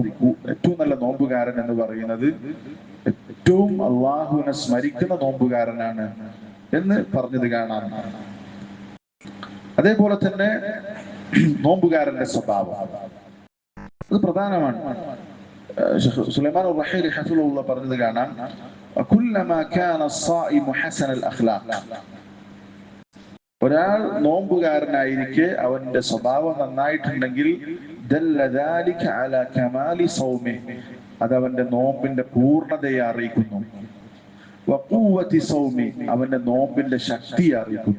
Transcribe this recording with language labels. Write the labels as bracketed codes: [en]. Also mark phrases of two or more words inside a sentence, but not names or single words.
[ml] ഏറ്റവും നല്ല നോമ്പുകാരൻ എന്ന് പറയുന്നത് ഏറ്റവും അള്ളാഹുവിനെ സ്മരിക്കുന്ന നോമ്പുകാരനാണ് എന്ന് പറഞ്ഞത് കാണാം. അതേപോലെ തന്നെ നോമ്പുകാരന്റെ സ്വഭാവം അത് പ്രധാനമാണ്. സുലൈമാൻ റഹീലി ഹഫിളുള്ള പറഞ്ഞത് കാണാം, [ar] كلما كان الصائم حسن الاخلاق. [ml] ഒരാൾ നോമ്പുകാരനായിരിക്കെ അവന്റെ സ്വഭാവം നന്നായിട്ടുണ്ടെങ്കിൽ [ar] دل ذلك على كمال صومه, [ml] അത് അവന്റെ നോമ്പിന്റെ പൂർണ്ണതയെ അറിയിക്കുന്നു. [ar] وقوة صومه, [ml] അവന്റെ നോമ്പിന്റെ ശക്തിയെ അറിയിക്കുന്നു.